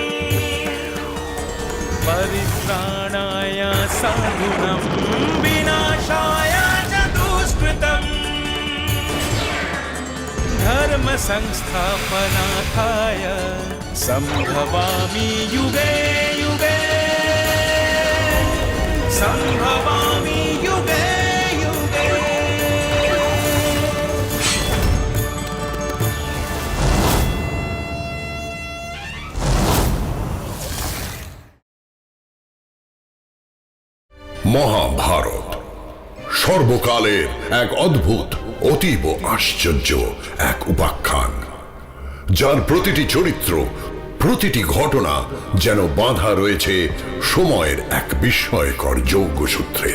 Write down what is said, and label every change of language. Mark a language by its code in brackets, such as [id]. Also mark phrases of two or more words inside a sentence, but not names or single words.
[sa] परित्राणाय साधूनां विनाशाय च दुष्कृतम् धर्म संस्थापनार्थाय संभवामि युगे युगे संभवामि युगे युगे। [bn] মহাভারত সর্বকালের এক অদ্ভুত অতীব আশ্চর্য এক উপাখ্যান, যার প্রতিটি চরিত্র প্রতিটি ঘটনা যেন বাঁধা রয়েছে সময়ের এক বিস্ময়কর যৌগসূত্রে।